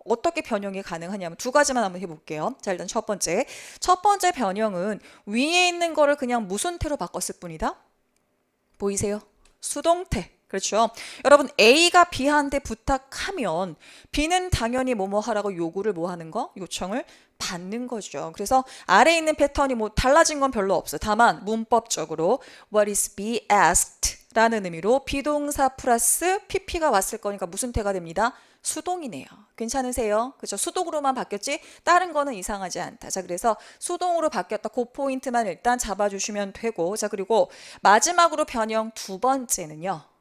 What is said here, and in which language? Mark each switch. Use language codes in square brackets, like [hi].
[ko] 어떻게 변형이 가능하냐면 두 가지만 한번 해볼게요. 자, 일단 첫 번째 변형은 위에 있는 거를 그냥 무슨태로 바꿨을 뿐이다. 보이세요? 수동태. 그렇죠. 여러분 A가 B한테 부탁하면 B는 당연히 뭐뭐 하라고 요구를 뭐 하는 거? 요청을 받는 거죠. 그래서 아래에 있는 패턴이 뭐 달라진 건 별로 없어요. 다만 문법적으로 [en] What is be asked? [ko] 라는 의미로 비동사 플러스 PP가 왔을 거니까 무슨 태가 됩니다? 수동이네요. 괜찮으세요? 그렇죠? 수동으로만 바뀌었지 다른 거는 이상하지 않다. 자, 그래서 수동으로 바뀌었다. 그 포인트만 일단 잡아주시면 되고 자, 그리고 마지막으로 변형 두 번째는요.